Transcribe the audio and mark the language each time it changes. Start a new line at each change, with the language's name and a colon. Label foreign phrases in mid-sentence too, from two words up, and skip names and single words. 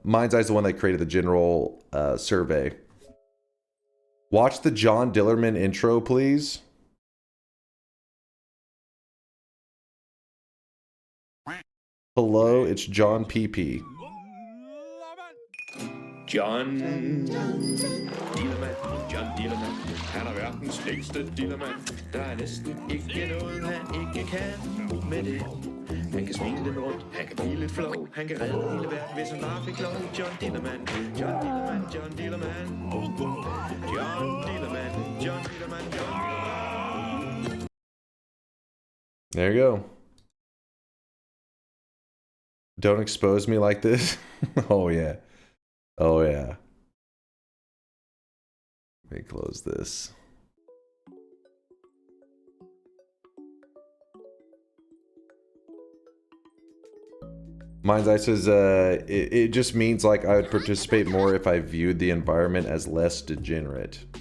English: Mind's Eye is the one that created the general survey. Watch the John Dillerman intro, please. Hello, it's John PP.
Danish: John Dillermand, han er verdens længste dillermand. Der er næsten ikke noget, han ikke kan med det. Han kan svinge lidt rundt, han kan blive lidt flow, han kan redde hele verden, hvis han bare fik lov. John Dillermand, John Dillermand, John Dillermand. John Dillermand, John Dillermand, John Dillermand.
English: There you go. Don't expose me like this. Oh yeah. Oh yeah. Let me close this. Mind's Eye says it just means like I would participate more if I viewed the environment as less degenerate.